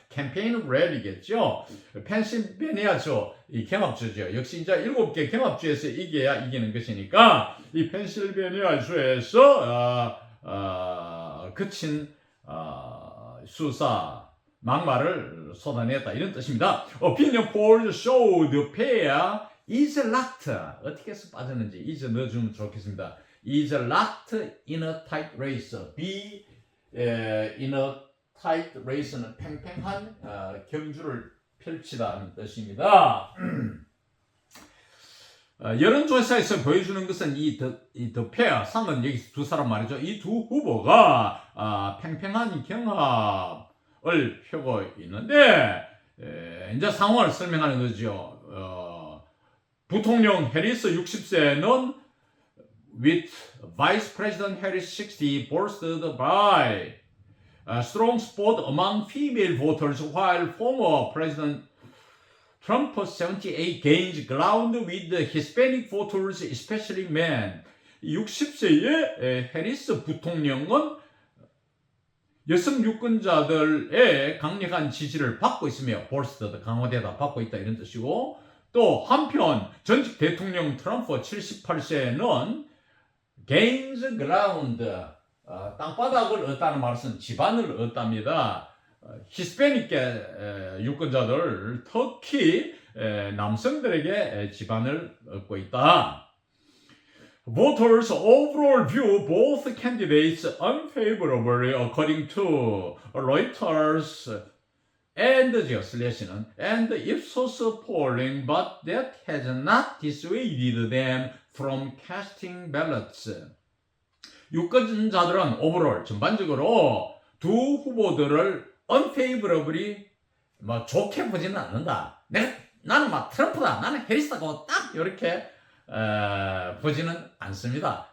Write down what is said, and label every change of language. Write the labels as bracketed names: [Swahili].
[Korean] 캠페인 랠리겠죠. 펜실베니아주 이 경합주죠. 역시 이제 7개 경합주에서 이겨야 이기는 것이니까 이 펜실베니아주에서 그친 수사 막말을 쏟아냈다 이런 뜻입니다. [English] Opinion poll showed the pair is locked. [Korean] 어떻게 해서 빠졌는지 is 넣어주면 좋겠습니다. [English] is locked in a tight race. be in a tight race [Korean] 는 팽팽한 경주를 펼치다는 뜻입니다. 여론조사에서 보여주는 것은 더 페어 상은 여기 두 사람 말이죠. 이 두 후보가 팽팽한 경합을 펴고 있는데 이제 상황을 설명하는 거죠. 부통령 해리스 60세는 [English] with Vice President Harris 60 bolstered by strong support among female voters while former President Trump 78 gains ground with the Hispanic voters, especially men. [Korean] 60세의 해리스 부통령은 여성 유권자들의 강력한 지지를 받고 있으며 bolstered 강화되다 받고 있다 이런 뜻이고 또 한편 전직 대통령 트럼프 78세는 gains ground 땅바닥을 얻다는 말은 지반을 얻답니다. 히스패닉계 유권자들 특히 남성들에게 지반을 얻고 있다. [English] Voters overall view both candidates unfavorably according to Reuters and and Ipsos polling, but that has not dissuaded them from casting ballots. [Korean] 유권자들은 오버롤 전반적으로 두 후보들을 unfavorably 좋게 보지는 않는다. 나는 트럼프다, 나는 해리스다고 딱 이렇게 보지는 않습니다.